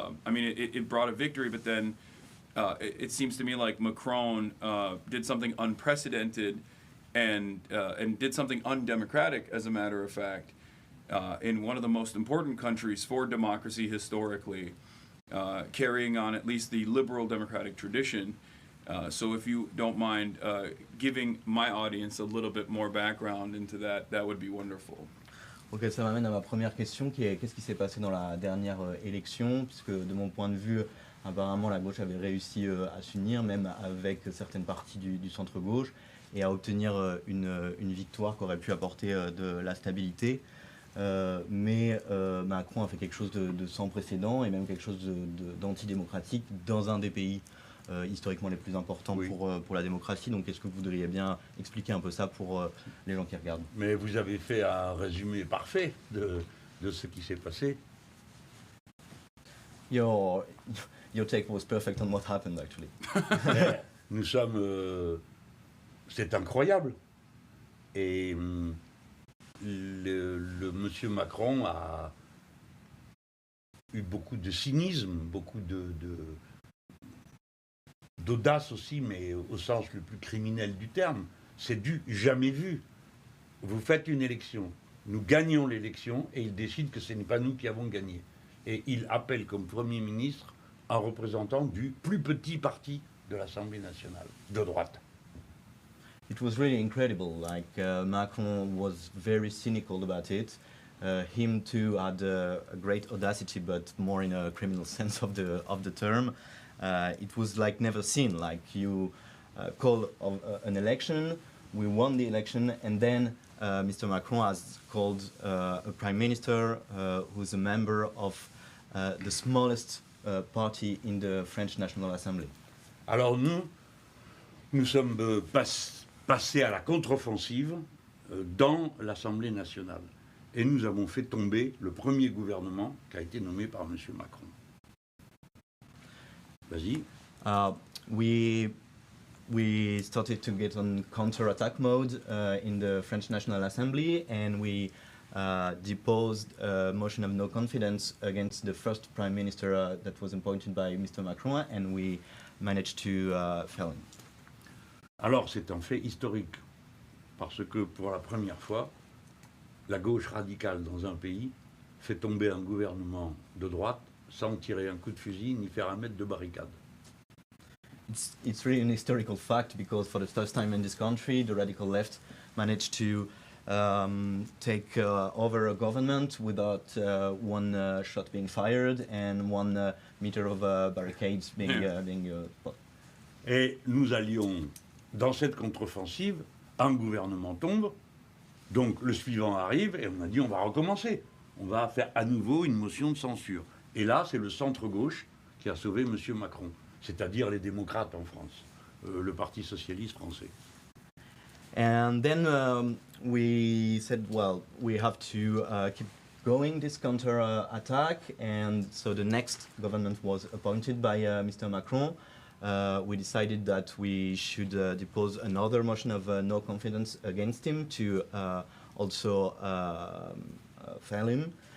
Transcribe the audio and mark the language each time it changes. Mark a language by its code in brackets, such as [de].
[en] It brought a victory, but then it seems to me like Macron did something unprecedented and did something undemocratic, as a matter of fact, in one of the most important countries for democracy historically, carrying on at least the liberal democratic tradition. So if you don't mind giving my audience a little bit more background into that, that would be wonderful. [fr] Ok, ça m'amène à ma première question qui est qu'est-ce qui s'est passé dans la dernière élection, puisque de mon point de vue, apparemment la gauche avait réussi à s'unir, même avec certaines parties du centre-gauche, et à obtenir une victoire qui aurait pu apporter de la stabilité. Mais Macron a fait quelque chose de sans précédent et même quelque chose d'antidémocratique dans un des pays historiquement les plus importants oui. pour la démocratie. Donc est-ce que vous voudriez bien expliquer un peu ça pour les gens qui regardent? Mais vous avez fait un résumé parfait de ce qui s'est passé. [en] Your take was perfect on what happened actually. [fr] Nous sommes... c'est incroyable. Et le monsieur Macron a eu beaucoup de cynisme, beaucoup d'audace aussi, mais au sens le plus criminel du terme. C'est du jamais vu. Vous faites une élection, nous gagnons l'élection et il décide que ce n'est pas nous qui avons gagné. Et il appelle comme Premier ministre un représentant du plus petit parti de l'Assemblée nationale, de droite. [en] It was really incredible. Like Macron was very cynical about it. Him too had a great audacity, but more in a criminal sense of the term. It was like never seen. Like you call an election, we won the election, and then Mr. Macron has called a prime minister who's a member of the smallest party in the French National Assembly. [fr] Alors nous sommes passés à la contre-offensive dans l'Assemblée nationale. Et nous avons fait tomber le premier gouvernement qui a été nommé par M. Macron. Vas-y. [en] We started to get on counter-attack mode in the French National Assembly, and we deposed a motion of no confidence against the first prime minister that was appointed by Mr. Macron, and we managed to fell him. [fr] Alors c'est un fait historique, parce que pour la première fois, la gauche radicale dans un pays fait tomber un gouvernement de droite sans tirer un coup de fusil ni faire un mètre de barricade. [en] It's really an historical fact because for the first time in this country, the radical left managed to take over a government without one shot being fired and 1 meter of barricades being put. [fr] Et nous allions, dans cette contre-offensive, un gouvernement tombe, donc le suivant arrive et on a dit on va recommencer. On va faire à nouveau une motion de censure. Et là, c'est le centre-gauche qui a sauvé M. Macron, c'est-à-dire les démocrates en France, le Parti socialiste français. [en] And then we said, well, we have to keep going this counter-attack, and so the next government was appointed by Mr. Macron. We decided that we should depose another motion of no confidence against him to also fail him.